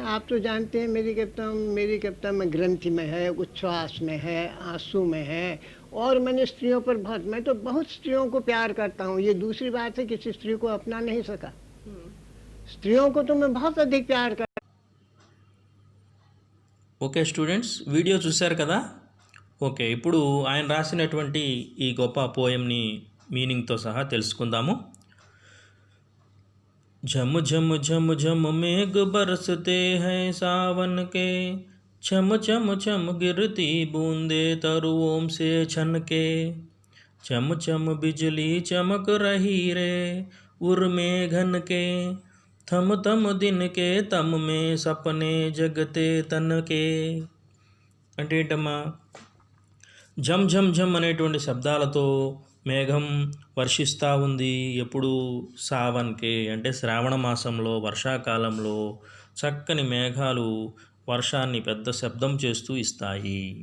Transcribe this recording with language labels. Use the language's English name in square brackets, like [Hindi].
[Hindi] आप तो जानते हैं मेरी कविता में ग्रंथि में है, उच्छ्वास में है, आंसू में है। और मैंने स्त्रियों पर मैं तो बहुत स्त्रियों को प्यार करता हूँ। ये दूसरी बात है किसी स्त्री को अपना नहीं सका, स्त्रियों को तो मैं बहुत अधिक प्यार कर। [Telugu] ఓకే స్టూడెంట్స్, వీడియో చూశారు కదా. ఓకే, ఇప్పుడు ఆయన రాసినటువంటి ఈ గొప్ప పోయంని మీనింగ్తో సహా తెలుసుకుందాము. [Hindi] झम झम झम झम मेघ बरसते हैं सावन के, छम छम छम गिरती बूंदे तरुओं से छन के, चम चम बिजली चमक रही रे उर में घन के, थम थम दिन के तम में सपने जगते तन के. [Telugu] అంటే ఏంటమ్మా, జమ్ జమ్ జమ్ అనేటువంటి శబ్దాలతో మేఘం వర్షిస్తూ ఉంది. ఎప్పుడు? సావన్కే అంటే శ్రావణ మాసంలో, వర్షాకాలంలో చక్కని మేఘాలు వర్షాన్ని పెద్ద శబ్దం చేస్తూ ఇస్తాయి.